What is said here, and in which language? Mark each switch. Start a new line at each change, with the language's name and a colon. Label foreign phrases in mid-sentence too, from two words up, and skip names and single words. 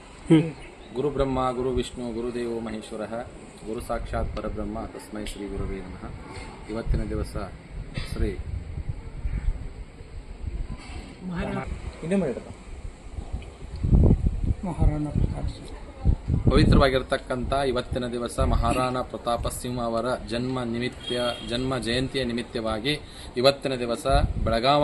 Sanskrit: ಗುರು ಬ್ರಹ್ಮ ಗುರು ವಿಷ್ಣು ಗುರುದೇವೋ ಮಹೇಶ್ವರ ಗುರು ಸಾಕ್ಷಾತ್ ಪರಬ್ರಹ್ಮ ತಸ್ಮೈ ಶ್ರೀ ಗುರುವೇ ನಮಃ.
Kannada: ಇವತ್ತಿನ ದಿವಸ ಶ್ರೀ ಪವಿತ್ರವಾಗಿರ್ತಕ್ಕಂಥ ಇವತ್ತಿನ ದಿವಸ ಮಹಾರಾಣಾ ಪ್ರತಾಪ ಸಿಂಹ ಅವರ ಜನ್ಮ ಜಯಂತಿಯ ನಿಮಿತ್ತವಾಗಿ ಇವತ್ತಿನ ದಿವಸ ಬೆಳಗಾವ